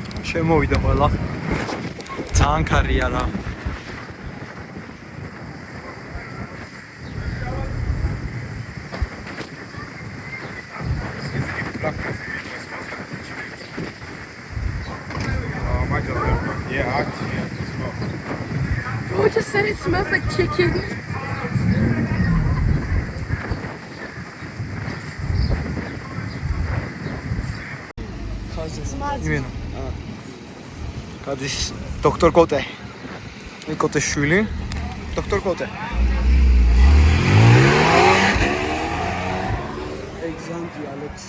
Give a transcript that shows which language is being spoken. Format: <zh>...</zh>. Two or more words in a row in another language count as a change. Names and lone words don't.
<ka>შემოვიდა ყველა. ძალიან კარია რა.</ka> <en>Yeah, actually, yeah, it's well. Who just said it smells like chicken?</en> <ka>იმენა. გადის დოქტორ კოტე. კოტეს შვილი. დოქტორ კოტე. Alexandri Alexi.</ka>